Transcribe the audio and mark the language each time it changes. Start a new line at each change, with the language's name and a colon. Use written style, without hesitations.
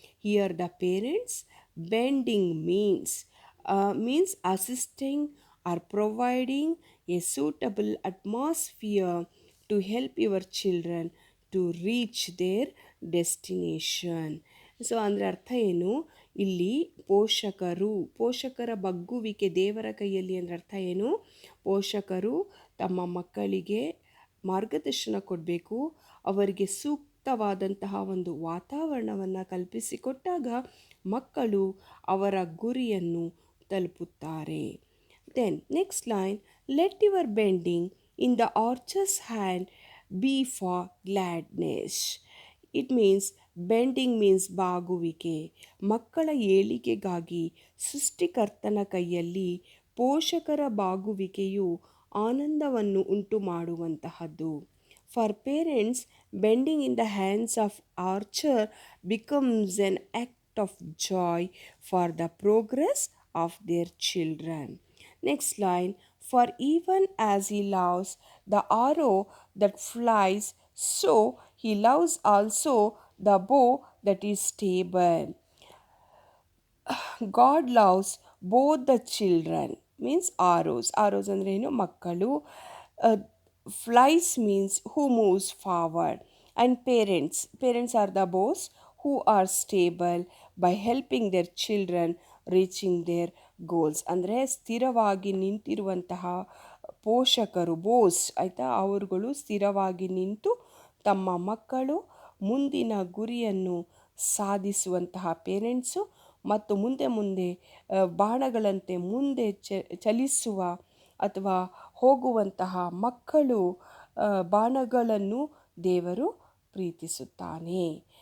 English: Here the parents bending means assisting or providing a suitable atmosphere to help your children to reach their destination.
Kannada: So ಅಂದರೆ ಅರ್ಥ ಏನು? ಇಲ್ಲಿ ಪೋಷಕರ ಬಗ್ಗುವಿಕೆ ದೇವರ ಕೈಯಲ್ಲಿ ಅಂದರೆ ಅರ್ಥ ಏನು? ಪೋಷಕರು ತಮ್ಮ ಮಕ್ಕಳಿಗೆ ಮಾರ್ಗದರ್ಶನ ಕೊಡಬೇಕು, ಅವರಿಗೆ ಸೂಕ್ತವಾದಂತಹ ಒಂದು ವಾತಾವರಣವನ್ನು ಕಲ್ಪಿಸಿಕೊಟ್ಟಾಗ ಮಕ್ಕಳು ಅವರ ಗುರಿಯನ್ನು ತಲುಪುತ್ತಾರೆ.
English: Then next line, let your bending in the archer's hand be for gladness. It means bending means
Kannada: ಬಾಗುವಿಕೆ. ಮಕ್ಕಳ ಏಳಿಗೆಗಾಗಿ ಸೃಷ್ಟಿಕರ್ತನ ಕೈಯಲ್ಲಿ ಪೋಷಕರ ಬಾಗುವಿಕೆಯು ಆನಂದವನ್ನು ಉಂಟು ಮಾಡುವಂತಹದ್ದು.
English: For parents, bending in the hands of archer becomes an act of joy for the progress of their children. Next line, for even as he loves the arrow that flies, so he loves also the bow that is stable. God loves both the children means arrows
Kannada: ಅಂದ್ರೆ ಏನು ಮಕ್ಕಳು.
English: Flies means who moves forward, and parents are the boss who are stable by helping their children reaching their goals.
Kannada: ಅಂದರೆ ಸ್ಥಿರವಾಗಿ ನಿಂತಿರುವಂತಹ ಪೋಷಕರು ಬೋಸ್ ಆಯಿತಾ, ಅವರುಗಳು ಸ್ಥಿರವಾಗಿ ನಿಂತು ತಮ್ಮ ಮಕ್ಕಳು ಮುಂದಿನ ಗುರಿಯನ್ನು ಸಾಧಿಸುವಂತಹ ಪೇರೆಂಟ್ಸು, ಮತ್ತು ಮುಂದೆ ಮುಂದೆ ಬಾಣಗಳಂತೆ ಮುಂದೆ ಚಲಿಸುವ ಅಥವಾ ಹೋಗುವಂತಹ ಮಕ್ಕಳು ಬಾಣಗಳನ್ನು ದೇವರು ಪ್ರೀತಿಸುತ್ತಾನೆ.